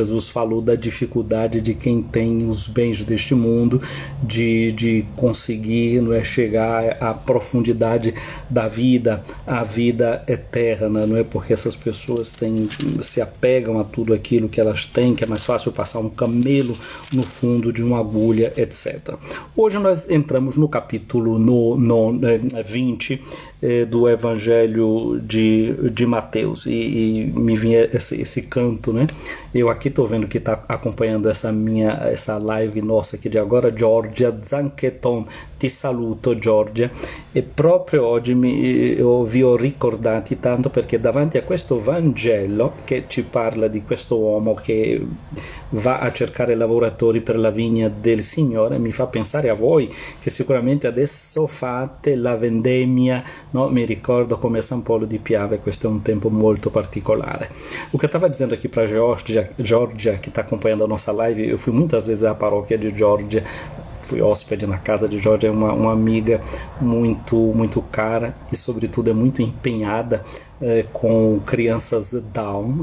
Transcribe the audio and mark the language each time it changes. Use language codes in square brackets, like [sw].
[pt] Jesus falou da dificuldade de quem tem os bens deste mundo de conseguir, não é, chegar à profundidade da vida, a vida eterna, não é, porque essas pessoas se apegam a tudo aquilo que elas têm, que é mais fácil passar um camelo no fundo de uma agulha, etc. Hoje nós entramos no capítulo 20 do Evangelho de Mateus e me vinha esse canto, né? Eu aqui estou vendo que está acompanhando essa live nossa aqui de agora, Giorgia Zancheton, [it] ti saluto Giorgia, e proprio oggi vi ho ricordati tanto perché davanti a questo Vangelo che ci parla di questo uomo che va a cercare lavoratori per la vigna del Signore, mi fa pensare a voi che sicuramente adesso fate la vendemmia, no? Mi ricordo come a San Polo di Piave, questo è un tempo molto particolare. [pt] O que eu estava dizendo aqui para Giorgia, que está acompanhando a nossa live, eu fui muitas vezes à paróquia de Giorgia, fui hóspede na casa de Giorgia, é uma amiga muito, muito cara e sobretudo é muito empenhada com crianças Down.